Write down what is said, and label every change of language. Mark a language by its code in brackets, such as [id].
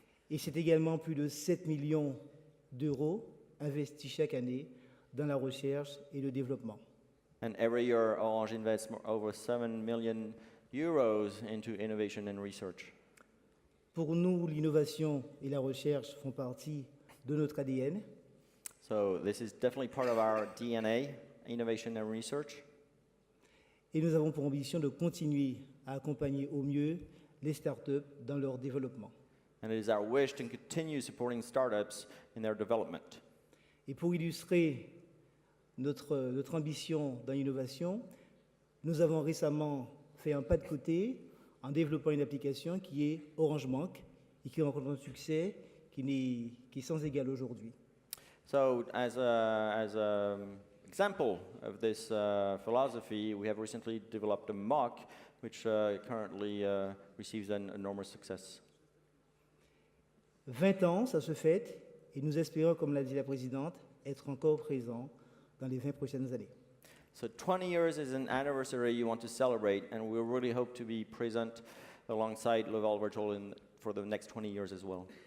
[fr] Et c'est également plus de 7 millions d'euros investis chaque année dans la recherche et le développement. [en] And every year, Orange invests over 7 million euros into innovation and research. [fr] Pour nous, l'innovation et la recherche font partie de notre ADN. [en] So this is definitely part of our DNA, innovation and research. [fr] Et nous avons pour ambition de continuer à accompagner au mieux les startups dans leur développement. [en] And it is our wish to continue supporting startups in their development. [fr] Et pour illustrer notre ambition dans l'innovation, nous avons récemment fait un pas de côté en développant une application qui est Orange Bank et qui rencontre un succès qui est sans égal aujourd'hui. [en] So as an example of this philosophy, we have recently developed a mock which currently receives an enormous success. [fr] 20 ans, ça se fête, et nous espérons, comme l'a dit la présidente, être encore présents dans les 20 prochaines années. [en] So 20 years is an anniversary you want to celebrate, and we really hope to be present alongside Laval Virtual for the next 20 years as well.